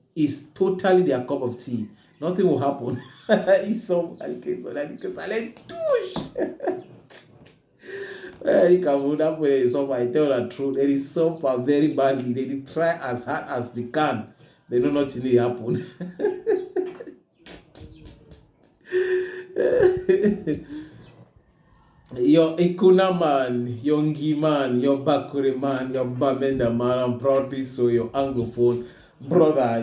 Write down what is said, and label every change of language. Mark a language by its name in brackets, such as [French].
[English] It's totally their cup of tea. Nothing will happen. [French] Ils sont, on a dit que ça les touche. [English] They so far, I tell the truth, it is so far very badly. They try as hard as they can. They know nothing will happen. Your Ekuna man, your Ngi man, your Bakure man, your Bamenda man, I'm proudly so your Anglophone brother.